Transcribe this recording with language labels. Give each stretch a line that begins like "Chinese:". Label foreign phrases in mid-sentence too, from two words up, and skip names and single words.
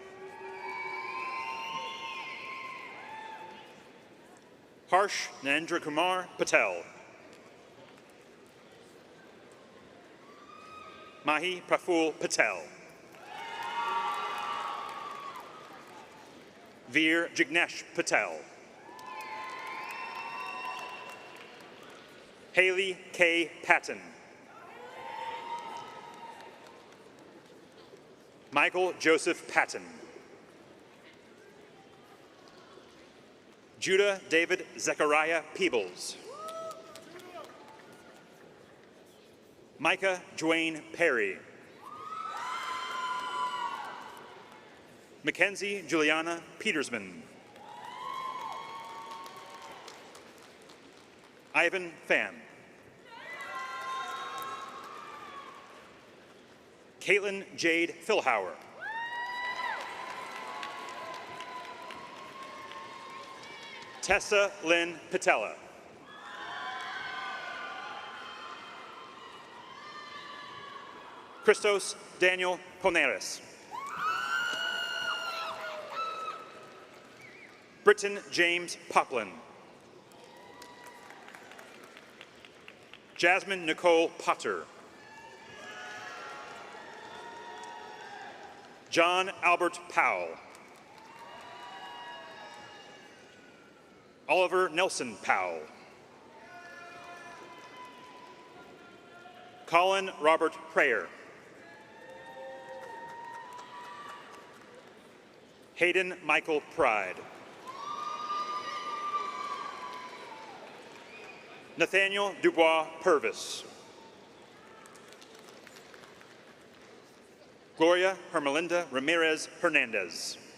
English: Harsh Narendra Kumar Patel. Mahi Praful Patel. Veer Jignesh Patel. Haley K. Patton. Michael Joseph Patton. Judah David Zechariah Peebles. Micah Dwayne Perry. Mackenzie Juliana Petersman. Ivan Pham. Caitlin Jade Philhauer. Tessa Lynn Patella. Christos Daniel Poneris. Britton James Poplin. Jasmine Nicole Potter. John Albert Powell. Oliver Nelson Powell. Colin Robert Prayer. Hayden Michael Pride. Nathaniel Dubois Purvis. Gloria Hermelinda Ramirez Hernandez.